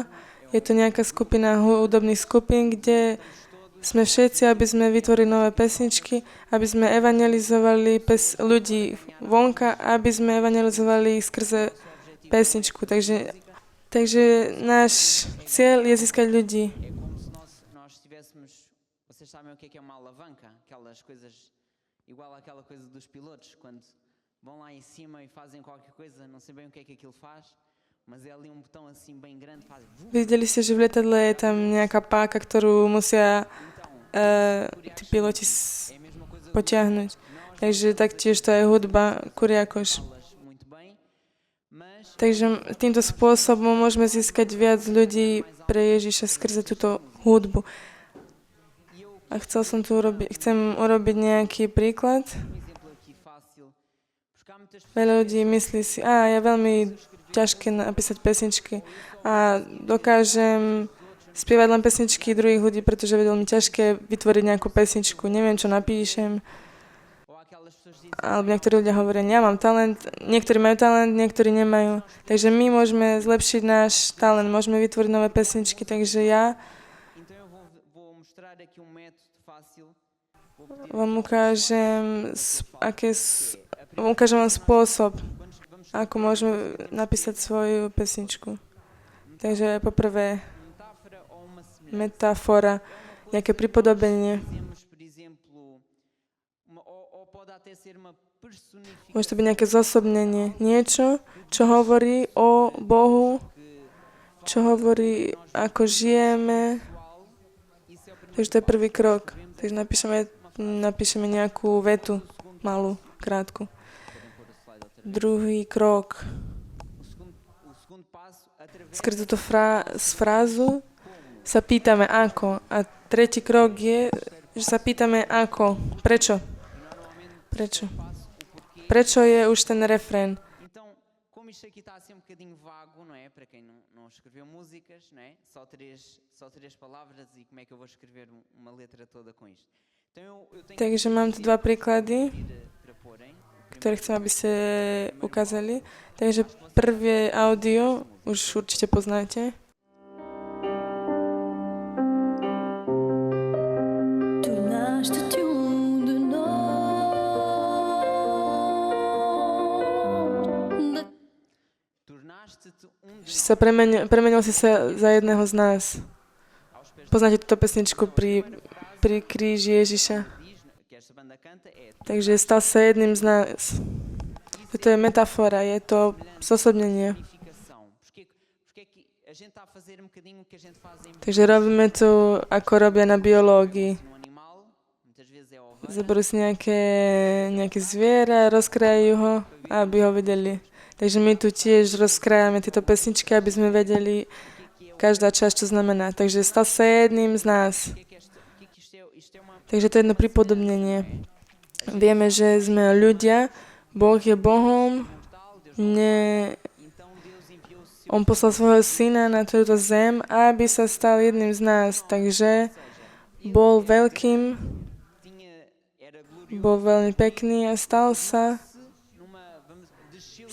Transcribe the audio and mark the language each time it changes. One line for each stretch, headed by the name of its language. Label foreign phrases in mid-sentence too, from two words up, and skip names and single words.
Slovak: Je to nejaká skupina hudobných skupín, kde sme všetci, aby sme vytvorili nové pesničky, aby sme evangelizovali ľudí vonka, aby sme evangelizovali skrze pesničku. Takže náš cieľ je získať ľudí.
Portuguese: Vocês sabem o que é uma alavanca? Aquelas coisas, igual àquela coisa dos pilotos, quando vão lá em cima e fazem qualquer coisa, não sei bem o que é que aquilo faz, mas é ali um botão assim bem grande, faz...
Slovak: Videli ste, že v letadle je tam nejaká páka, ktorú musia tí piloti potiahnuť. Takže taktiež to je hudba Kuriakoš.
Portuguese: falas muito bem, mas
Slovak: Takže týmto spôsobom môžeme získať viac ľudí pre Ježiša skrze túto hudbu.
Portuguese: e eu
Slovak: A chcem urobiť nejaký príklad.
Portuguese: exemplo aqui fácil, porque há muitas pessoas
Slovak: Veľa ľudí myslí si, je veľmi ťažké napísať pesničky a dokážem spievať len pesničky druhých ľudí, pretože je veľmi ťažké vytvoriť nejakú pesničku. Neviem, čo napíšem.
Portuguese: ou há aquelas pessoas que dizem
Slovak: Alebo niektorí ľudia hovoria, ja mám talent, niektorí majú talent, niektorí nemajú. Takže my môžeme zlepšiť náš talent, môžeme vytvoriť nové pesničky. Takže ja
Portuguese: então eu vou mostrar aqui um método fácil. Vou pedir
Slovak: vám ukážem vám spôsob,
Portuguese: vamos
Slovak: ako môžeme napísať svoju pesničku. Takže poprvé
Portuguese: metáfora ou uma semelhança.
Slovak: metafora, nejaké pripodobenie.
Portuguese: Dizemos, por exemplo, ou pode até ser uma personificação
Slovak: Môže to byť nejaké zosobnenie. Niečo, čo hovorí o Bohu, čo hovorí, ako žijeme.
Portuguese: pessoal. Isso é o primeiro.
Slovak: Takže to je prvý krok. Takže napíšeme nejakú vetu, malú, krátku.
Portuguese: Podem pôr o slide outra vez.
Slovak: Druhý krok.
Portuguese: O segundo passo, através
Slovak: Skrz túto frázu sa pýtame ako. A tretí krok je, že sa pýtame ako. Prečo? Prečo? Prečo je už ten refrén?
Portuguese: Então, como isto aqui está assim um bocadinho vago, não é? Para quem não escreveu músicas, não é? Só três palavras e como é que eu vou escrever uma letra toda com isto? Então eu tenho
Slovak: Takže mám tu dva príklady,
Portuguese: para porem.
Slovak: ktoré chcem, aby ste ukázali. Takže prvé audio už určite poznáte.
Portuguese: Tornaste-te de nós. Tornaste-te
Slovak: Že sa premenil si sa za jedného z nás. Poznáte túto pesničku pri kríži Ježiša.
Portuguese: diz, que esta banda canta, é
Slovak: Takže stal sa jedným z nás. Toto je metafora, je to zosobnenie.
Portuguese: personificação. Porque é que a gente está a fazer um bocadinho o que a gente faz em
Slovak: Takže robíme to, ako robia na biológii.
Portuguese: no animal, muitas vezes é ovelha,
Slovak: Zaberú si nejaké zviera, rozkrajajú ho, aby ho vedeli. Takže my tu tiež rozkrajame tieto pesničky, aby sme vedeli každá časť, čo znamená. Takže stal sa jedným z nás.
Portuguese: o que é que isto é uma
Slovak: Takže to je jedno pripodobnenie. Vieme, že sme ľudia, Boh je Bohom,
Portuguese: mortal, Deus então Deus enviou o seu
Slovak: On poslal svojho syna na túto zem, aby sa stal jedným z nás. Takže bol veľkým,
Portuguese: era glorioso
Slovak: bol veľmi pekný a stal sa,
Portuguese: desceu